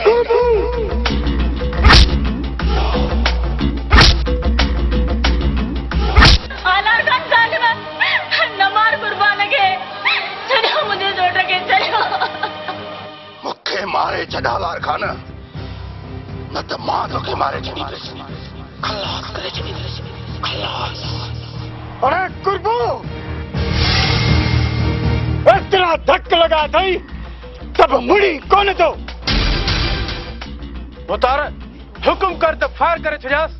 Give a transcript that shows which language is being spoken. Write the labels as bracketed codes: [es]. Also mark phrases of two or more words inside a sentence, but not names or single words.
[sd] हलार खान ज़ालिम न मार कुर्बान खे छॾियो मुंहिंजे सोट खे छॾियो मूंखे मारे छॾ हलार खान न त मां तोखे मारे छॾींदुसि खलास करे छॾींदुसि खलास अरे कुर्बू इतना धक लगा थई तब मुड़ी कौन तो उतार हुकुम कर तो फायर करे छड़ियास